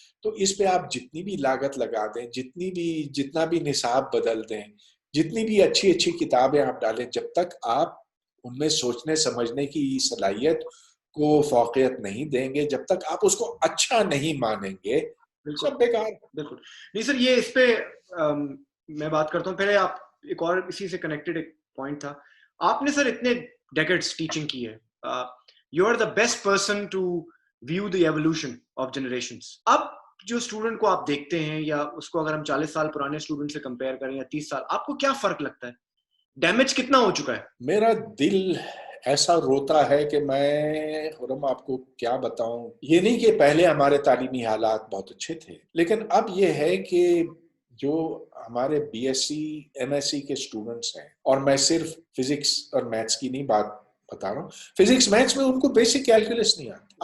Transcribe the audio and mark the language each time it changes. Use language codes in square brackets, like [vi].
[ur] تو اس پہ آپ جتنی بھی لاگت لگا دیں، جتنا بھی نصاب بدل دیں، جتنی بھی اچھی اچھی کتابیں آپ ڈالیں، جب تک آپ ان میں سوچنے سمجھنے کی صلاحیت کو فوقیت نہیں دیں گے، جب تک آپ اس کو اچھا نہیں مانیں گے، سب بیکار. بالکل نہیں سر. یہ اس پہ میں بات کرتا ہوں. پہلے آپ ایک اور اسی سے کنیکٹڈ ایک پوائنٹ تھا. آپ نے سر اتنے ڈیکیڈز ٹیچنگ کی ہے. [en] You are the best person to view the evolution of generations. [ur] اب جو اسٹوڈنٹ کو آپ دیکھتے ہیں، یا اس کو اگر ہم 40 سال پرانے اسٹوڈنٹ سے کمپیئر کریں یا 30 سال، آپ کو کیا فرق لگتا ہے؟ ڈیمیج کتنا ہو چکا ہے؟ میرا دل ایسا روتا ہے کہ میں خرم آپ کو کیا بتاؤں. یہ نہیں کہ پہلے ہمارے تعلیمی حالات بہت اچھے تھے، لیکن اب یہ ہے کہ جو ہمارے B S C M S C کے اسٹوڈنٹس ہیں، اور میں صرف فزکس اور میتھس کی نہیں بات بتا رہا ہوں، فزکس میتھس میں ان کو بیسک کیلکولس نہیں آتی.